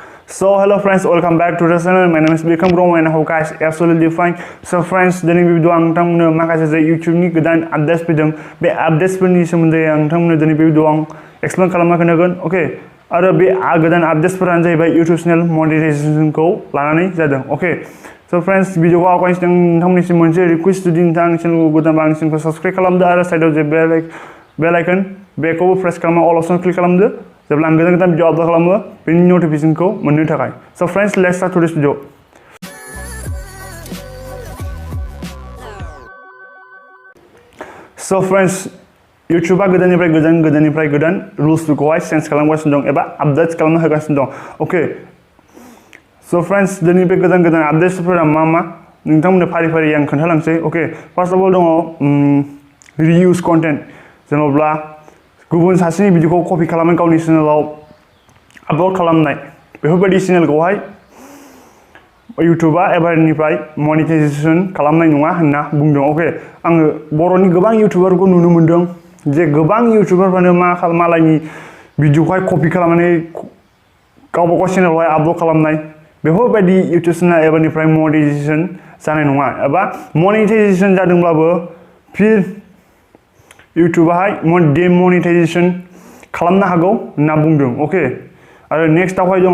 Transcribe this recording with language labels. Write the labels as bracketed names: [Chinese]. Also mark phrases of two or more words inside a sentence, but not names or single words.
[English] So hello friends, welcome back to the channel. My name is Birkhang and I hope guys absolutely fine. So friends, [Bodo] दिनै बे भिडिअ आं नोंथांमोननो माखासे YouTube नि गोदान आपडेट्स फैदों बे आपडेट्सफोरनि सोमोन्दै आं नोंथांमोननो दिनै बे भिडिअ आं एक्सप्लेन खालामना खोन्थागोन ओके आरो बे गोदान आपडेट्सफोरानो जाहैबाय [English] YouTube channel [Bodo] मनिटाइजेशनखौ लानानै जादों ओके [English] So friends, [Bodo] भिडिअखौ आवगायसिनो नोंथांमोननिसिम मोनसे रिक्वेस्ट जुदि नोंथांनि चेनेलखौ गोदानबा आंनि चेनेलखौ साबस्क्राइब खालामदो आरो साइडआव जे [English] bell icon [Bodo] बेखौबो प्रेस खालामना [English] all option [Bodo] क्लिक खालामदो जेब्ला आं गोदान [English] video upload [Bodo] खालामो बेनि नटिफिकेशनखौ मोननो थाखाय [English] So friends, let's start today's video. So friends, [Bodo] YouTubeआ गोदाननिफ्राय गोदान रुल्सफोरखौहाय चेन्ज खालामगासिनो दं एबा आपडेट खालामना होगासिनो दं ओके [English] So friends, [Bodo] दिनै बे गोदान आपडेट्सफोरा मा नोंथांमोननो फारि आं खोन्थालांसै ओके [English] first of all [Bodo] दङ [English] reuse content [Bodo] जेनेबा गुबुन सासेनि भिडिअखौ कपि खालामनानै गावनि चेनेलाव आपल'ड खालामनाय बेफोरबायदि चेनेलखौहाय YouTubeआ एबारनिफ्राय मनिटाइजेशन खालामनाय नङा होनना बुंदों ओके आङो बर'नि गोबां YouTuberखौ नुनो मोनदों जे गोबां YouTuberफ्रानो मालायनि भिडिअखौहाय कपि खालामनानै गावबा चेनेलावहाय आपल'ड खालामनाय बेफोरबायदि YouTube चेनेल एबारनिफ्राय मनिटाइजेशन जानाय नङा एबा मनिटाइजेशन जादोंब्लाबो फिर YouTubeआहाय डेमनिटाइजेशन खालामनो हागौ होनना बुंदों ओके आरो नेक्स्टआवहाय